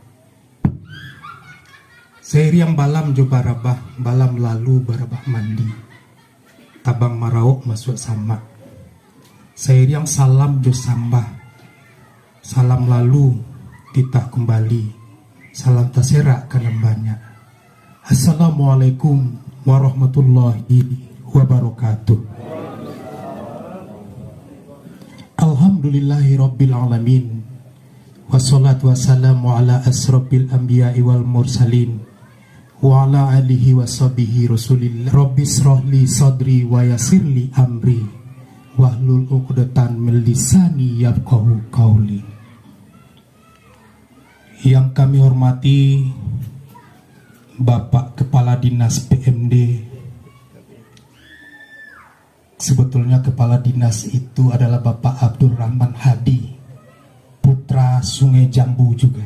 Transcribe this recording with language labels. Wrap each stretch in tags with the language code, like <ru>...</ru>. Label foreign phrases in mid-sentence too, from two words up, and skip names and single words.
<min>Seriang balam jo barabah, balam lalu barabah mandi, tabang marauk masuk sama. Seriang salam jo sambah, salam lalu titah kembali, salam taserak kanan banyak.</min> <ar>السلام عليكم ورحمة الله وبركاته. الحمد لله رب العالمين والصلاة والسلام على أشرف الأنبياء والمرسلين وعلى آله وصحبه رسول الله. رب اشرح لي صدري ويسر لي أمري واحلل عقدة من لساني يفقهوا قولي.</ar> <id>Yang kami hormati Bapak Kepala Dinas PMD. Sebetulnya Kepala Dinas itu adalah Bapak Abdul Rahman Hadi, putra Sungai Jambu juga.</id>